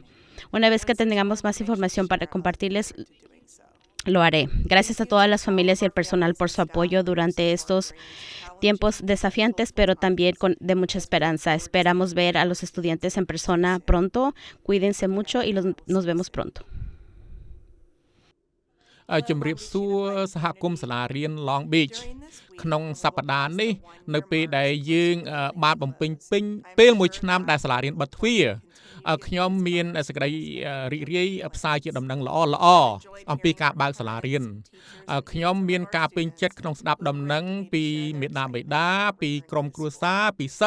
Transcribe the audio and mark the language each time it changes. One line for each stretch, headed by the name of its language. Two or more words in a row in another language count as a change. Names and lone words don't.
Spanish: Una vez que tengamos más información para compartirles, lo haré. Gracias a todas las familias y el personal por su apoyo durante estos tiempos desafiantes, pero también de mucha esperanza. Esperamos ver a los estudiantes en persona pronto. Cuídense mucho y nos vemos pronto.
Khmer: ជំរាបសួរសហគមន៍សាលារៀន Long Beach ក្នុងសប្តាហ៍នេះនៅពេលដែលយើងបានបំពេញពេលមួយឆ្នាំដែលសាលារៀនបិទទ្វារខ្ញុំមានសេចក្តីរីករាយផ្សាយជាដំណឹងល្អអំពីការបើកសាលារៀនខ្ញុំមានការពេញចិត្តក្នុងស្ដាប់ដំណឹងពីមេដាបេដាពីក្រុមគ្រួសារពីសិ